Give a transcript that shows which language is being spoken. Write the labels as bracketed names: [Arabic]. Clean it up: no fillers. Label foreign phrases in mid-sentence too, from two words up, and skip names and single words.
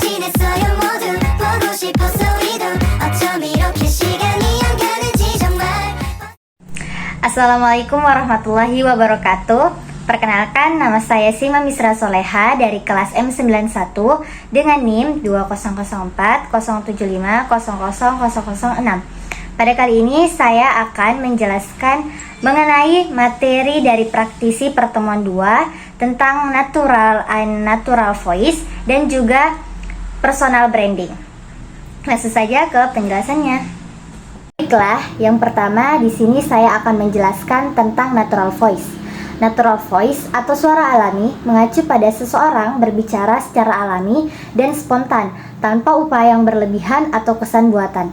[Korean] 있어요 모두 보고 싶었어 우리도 어쩜 이렇게 시간이 안 가는지 정말. [Arabic] السلام عليكم ورحمة الله وبركاته. [Indonesian] Perkenalkan, nama saya Sima Misra Soleha dari kelas M91 dengan NIM 2004 075 00006. Pada kali ini saya akan menjelaskan mengenai materi dari praktisi pertemuan 2 tentang [English] natural and natural voice [Indonesian] dan juga [English] personal branding. [Indonesian] Langsung saja ke penjelasannya. Baiklah, yang pertama di sini saya akan menjelaskan tentang [English] natural voice. Natural voice [Indonesian] atau suara alami mengacu pada seseorang berbicara secara alami dan spontan tanpa upaya yang berlebihan atau kesan buatan.